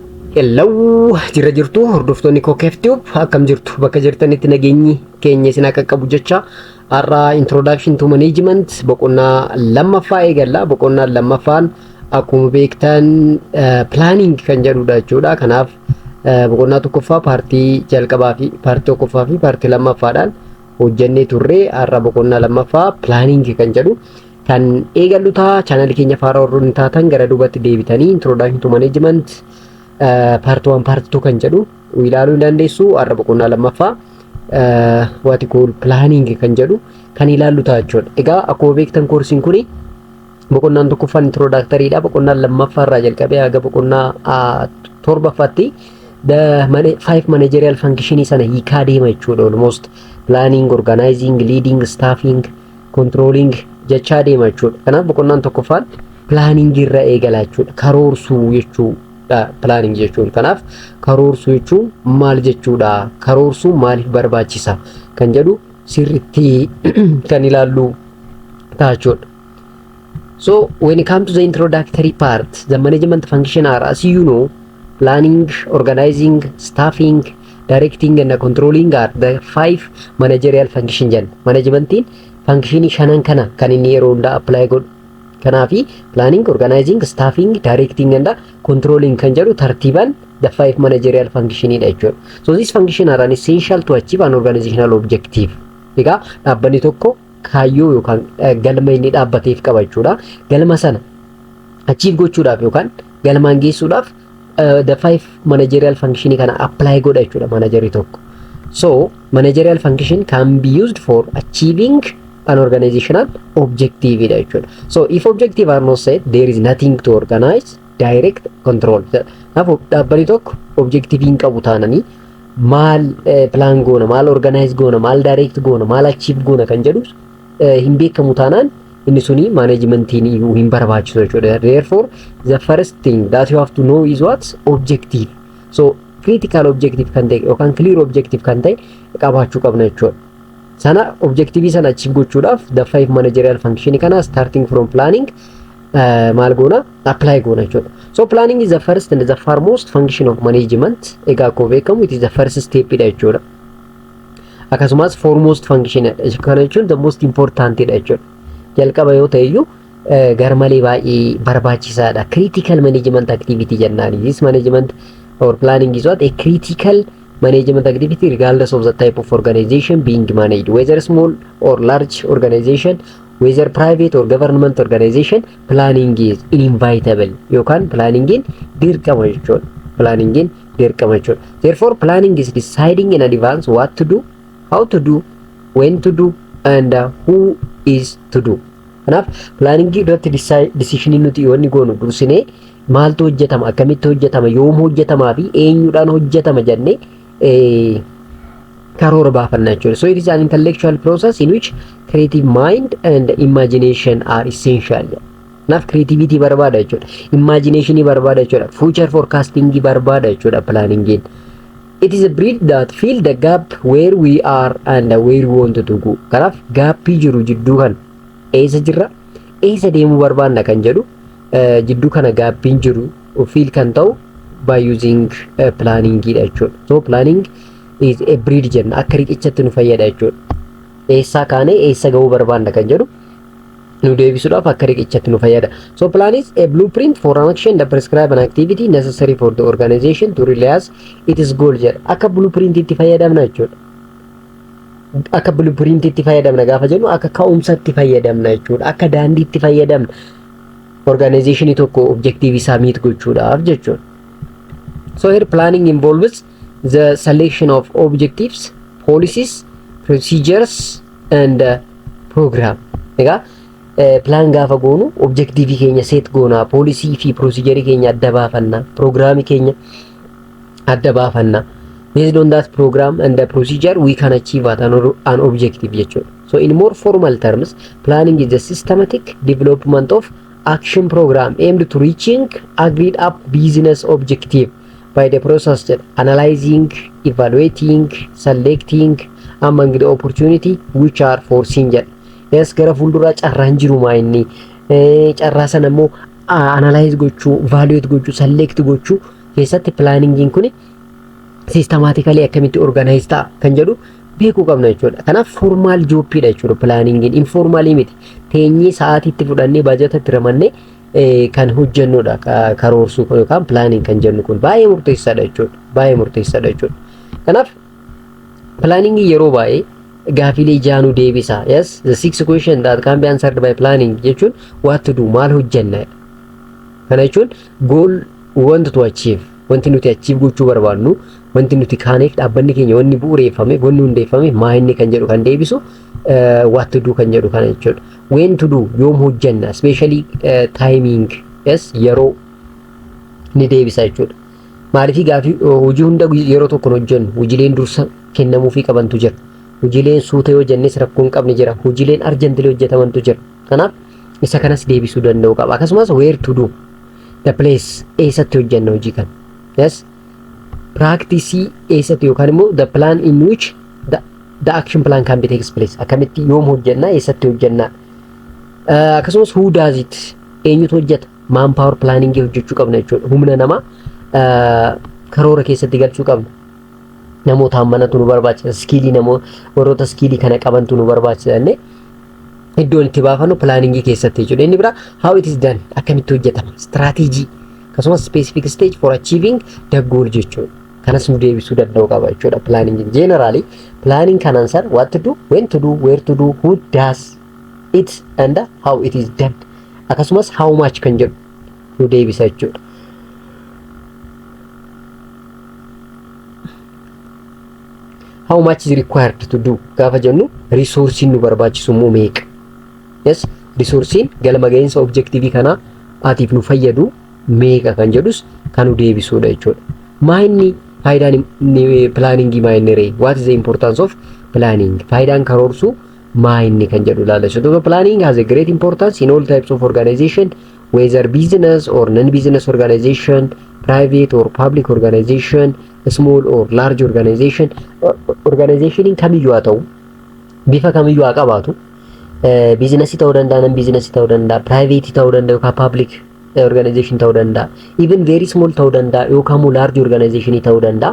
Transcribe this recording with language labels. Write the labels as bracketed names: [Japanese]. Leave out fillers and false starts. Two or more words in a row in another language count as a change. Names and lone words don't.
[Oromo] Hello, jirtu hordoftoonni KOOKEEF-TUBE akkam jirtu bakka jirtanitti nageenyi keenya isin akka qabu jecha har'a [English] introduction to management [Oromo] boqonnaa lammaffaa eegalla. Boqonnaa lammaffaan akkuma beektan planning kan jedhudha jechuudha. Kanaaf boqonnaa tokkoffaa paartii jalqabaa fi paartii tokkoffaa fi paartii lammaffaadhaan hojjennee turre. Har'a boqonnaa lammaffaa planning kan jedhu kan eegallu ta'a. Channel keenya faara warroonni taatan gara duubatti deebitanii [English] introduction to management part 1 part 2 [Oromo] kan jedhu ilaaluu dandeessu. Har'a boqonnaa lammaffaa [English] what call planning [Oromo] kan jedhu kan ilaallu ta'a jechuudha. Egaa akkuma beektan koorsiin kuni boqonnaan tokkoffaan introductory dha. Boqonnaan lammaffaa irraa jalqabee haga boqonnaa torbaffaatti [English] the 5 managerial function [Oromo] sana hiikaa deema jechuudha. [English] Almost planning, organizing, leading, staffing, controlling [Oromo] jechaa deema jechuudha. Kanaaf boqonnaan tokkoffaan planning irra eegala jechuudha. Karoorsuu jechuudha. Planning jechuun kanaaf karoorsuu jechuun maal jechuudha, karoorsuu maaliif barbaachisa kan jedhu sirriitti kan ilaallu ta'a jechuudha. [English] So when it comes to the introductory part, the management function are, as you know, planning, organizing, staffing, directing and controlling are the 5 managerial function jan. [Oromo] Managementiin function shanan kana kan inni yeroo hunda apply godhu. [English] Kanafi planning, organizing, staffing, directing and controlling [Oromo] kan jedhu tartiiban [English] the 5 managerial function [Oromo] dha jechuudha. [English] So these function are an essential to achieve an organizational objective. [Oromo] Egaa dhaabbanni tokko kaayyoo yookaan galma inni dhaabbateef qaba jechuudha. Galma sana achieve gochuudhaaf yookaan galmaan geessuudhaaf [English] the 5 managerial function [Oromo] kana apply godha jechuudha managerii tokko. [English] So managerial function can be used for achieving an organizational objective [Oromo] dha jechuudha. [English] So if objective are not set, there is nothing to organize, direct, control. [Oromo] Kanaafuu dhaabbanni tokko objective hin qabu taananii maal plan goona, maal organize goona, maal direct goona, maal achieve goona kan jedhu hin beekamu taanaan inni suni managementiin iyyuu hin barbaachisu jechuudha. [English] Therefore the first thing that you have to know is what objective. So critical objective [Oromo] kan ta'e yookaan [English] clear objective [Oromo] kan ta'e qabaachuu qabna jechuudha. Sana objective sana achieve gochuudhaaf [English] the 5 managerial function [Oromo] kana [English] starting from planning [Oromo] maal goona apply goona jechuudha. [English] So planning is the first and the foremost function of management. [Oromo] Egaa akkuma beekamu [English] it is the first step [Oromo] dha jechuudha. Akkasumas [English] foremost function [Oromo] dha. Kana jechuun [English] the most important [Oromo] dha jechuudha. Jalqaba yoo ta'e iyyuu garmalee baay'ee barbaachisaadha. [English] Critical management activity jennaani. This management or planning is what a critical management activity regardless of the type of organization being managed, whether small or large organization, whether private or government organization, planning is inevitable. [Oromo] Yookaan planning in dirqama jechuudha. Planning in dirqama jechuudha. [English] Therefore planning is deciding in advance what to do, how to do, when to do and who is to do. [Oromo] Kanaaf planning irratti decision nuti yoo goonu dursinee maaltu hojjetama, akkamitti hojjetama, yoom hojjetamaa fi eenyudhaan hojjetama jennee karoora baafanna jechuudha. [English] So it is an intellectual process in which creative mind and imagination are essential. [Oromo] Kanaaf creativity barbaada jechuudha. Imagination barbaada jechuudha. [English] Future forecasting [Oromo] barbaada jechuudha planning. [English] It is a bridge that fill the gap where we are and where we want to go. [Oromo] Kanaaf gaappii jiru jidduu kan eessa jirra, eessa deemuu barbaanna kan jedhu jidduu kana gaappiin jiru fill kan ta'u [English] by using planning [Oromo] dha jechuudha. [English] So planning is a bridge [Oromo] jenna akka riqichatti nu fayyada jechuudha. Eessaa kaanee eessa ga'uu barbaanna kan jedhu nu deebisuudhaaf akka riqichatti nu fayyada. [English] So plan is a blueprint for an action that prescribe an activity necessary for the organization to realize its goal jedha. [Oromo] Akka blueprint itti fayyadamna jechuudha. Akka blueprint itti fayyadamna gaafa jennu akka ka'umsatti fayyadamna jechuudha. Akka daandiitti fayyadamna organizationii tokko objective isaa meet gochuudhaaf jechuudha. [English] So here planning involves the selection of objectives, policies, procedures and program. [Oromo] Egaa plan gaafa goonu objective keenya set goona, policy fi procedure keenya adda baafanna, program keenya adda baafanna. [English] Based on that program and the procedure we can achieve an objective jechuudha. So in more formal terms, planning is the systematic development of action program aimed to reaching agreed up business objective by the process analyzing, evaluating, selecting among the opportunity which are foreseen. Yes, [Oromo] gara fuuldura carraan jiru maa inni carraa sana immoo analyze gochuu, evaluate gochuu, select gochuu keessatti plaaningiin kun systematically akkamitti organize ta'a kan jedhu beekuu qabna jechuudha. Kanaaf formal jobbiidha jechuudha plaaningiin, informalii miti. Teenyee sa'aatiitti fudhannee baajatatti ramannee kan hojjennudha karoorsuu yookaan plaaning kan jennu kun baay'ee murteessaadha jechuudha. Baay'ee murteessaadha jechuudha. Kanaaf plaaningii yeroo baay'ee gaafilee jaanuu deebisa. [English] Yes, the six question that can be answered by planning jechuun what to do, [Oromo] maal hojjenna. Kana jechuun [English] goal want to achieve, [Oromo] wanti nuti achieve gochuu barbaadnu, wanti nuti kaaneef dhaabbanni keenya wanni bu'uureeffame, wanni hundeeffame maa inni kan jedhu kan deebisu [English] what to do [Oromo] kan jedhu kana jechuudha. [English] When to do, [Oromo] yoom hojjenna, [English] especially timing, yes, [Oromo] yeroo ni deebisa jechuudha. Maaliif gaafii hojii hunda yeroo tokkoon hojjennu, hojiileen dursa kennamuufii qabantu jira. Hojiileen suuta yoo jennes rakkoo hin qabne jira. Hojiileen arjantilee hojjetamantu jira. Kanaaf isa kanas deebisuu danda'u qaba. [English] Akkasumas where to do, the place, [Oromo] eessatti hojjenna hojii kana. [English] Yes, practice [Oromo] eessatti yookaan immoo [English] the plan in which the action plan can be takes place. [Oromo] Akkamitti yoom hojjenna, eessatti hojjenna. [English] Akkasumas who does it, [Oromo] eenyutu hojjeta. [English] Manpower planning [Oromo] hojjechuu qabna jechuudha. Humna namaa karoora keessatti galchuu qabna. Namoota hammanatu nu barbaachisa. Skillii namoota warroota skillii kana qabantu nu barbaachisa jennee iddoon itti baafannu planningii keessatti jechuudha. Inni biraa [English] how it is done, [Oromo] akkamitti hojjetama, [English] strategy, akkasumas specific stage for achieving the goal jechuudha. [Oromo] Kanas nu deebisuu danda'u qaba jechuudha planningii. [English] Generally planning can answer what to do, when to do, where to do, who does it and how it is done. [Oromo] Akkasumas how much kan jedhu nu deebisa jechuudha. [English] How much is required to do [Oromo] gaafa jennu [English] resource [Oromo] nu barbaachisu immoo meeqa. Yes, resource galma gahinsa objective kana atiif nu fayyadu meeqa kan jedhus kan nu deebisuudha jechuudha. Maayinni faayidaan planningii maayinni ree, [English] what is the importance of planning, [Oromo] faayidaan karoorsuu maayinni kan jedhu ilaalla. [English] So planning has a great importance in all types of organization, whether business or non-business organization, private or public organization, small or large organization. [Oromo] Organization kamiyyuu haa ta'u, bifa kamiyyuu haa qabaatu, business ta'uu danda'a, non-business ta'uu danda'a, private ta'uu danda'a yookaan [English] public organization [Oromo] ta'uu danda'a, [English] even very small [Oromo] ta'uu danda'a yookaan [English] large organization [Oromo] ta'uu danda'a.